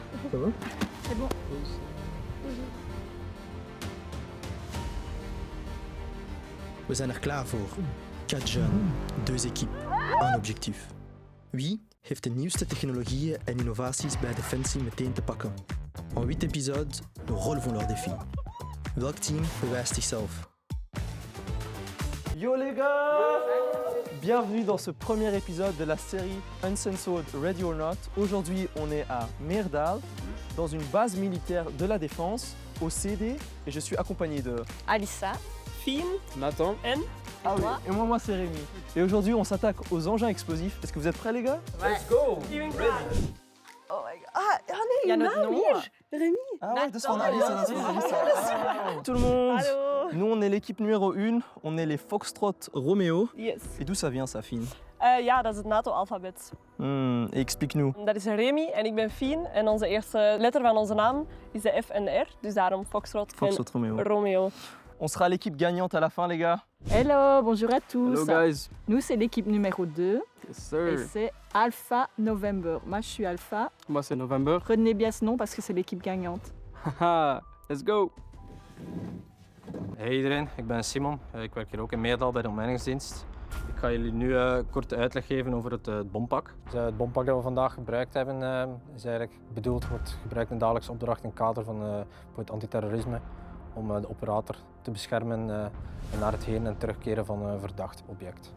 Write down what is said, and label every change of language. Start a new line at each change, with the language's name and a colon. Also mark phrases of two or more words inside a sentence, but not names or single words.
French: Ça va? C'est bon.
Dutch: We zijn er klaar voor.
French: 4 jeunes, 2 équipes, 1 objectief.
Dutch: Wie heeft de nieuwste technologieën en innovaties bij Defensie meteen te pakken?
French: En 8 épisodes, nous relevons leurs défis.
Dutch: Welk team bewijst zichzelf?
French: Yo les gars! Bienvenue dans ce premier épisode de la série Uncensored Ready or Not. Aujourd'hui, on est à Meerdal, dans une base militaire de la défense, au CD, et je suis accompagné de... Alissa, Finn, Nathan, N. Ah oui, et moi c'est Rémi. Et aujourd'hui, on s'attaque aux engins explosifs. Est-ce que vous êtes prêts les gars?
English: let's go! Oh my god.
Dutch: Ah nee,
French: Il y a notre nom. Rémi. Ah ouais,
Dutch: dat is van Alissa, dat is van Alissa.
French: Tout le monde!
Dutch: Hallo.
French: Nous, on est l'équipe numéro 1, on est les Foxtrot Romeo. Yes. Et d'où ça vient ça, Fien?
Dutch: Ja, dat is het NATO-alfabet.
French: Explique-nous.
Dutch: Dat is Remy en ik ben Fien. En onze eerste letter van onze naam is de F en de R. Dus daarom Foxtrot, Foxtrot Romeo. en Romeo.
French: On sera l'équipe gagnante à la fin, les gars. Hello, bonjour à tous.
English: Hello guys.
French: Nous, c'est l'équipe numéro 2 Yes et sir. c'est Alpha November. Moi, je suis Alpha. Moi c'est November. Retenez bien ce nom parce que c'est l'équipe gagnante.
English: Haha, let's go.
Dutch: Hey iedereen, ik ben Simon. Ik werk hier ook in Meerdal bij de omheiningsdienst. Ik ga jullie nu korte uitleg geven over het bompak. Dus, het bompak dat we vandaag gebruikt hebben is eigenlijk bedoeld, wordt gebruikt in dagelijkse opdracht in het kader van het antiterrorisme om de operator te beschermen naar het heen en terugkeren van een verdacht object.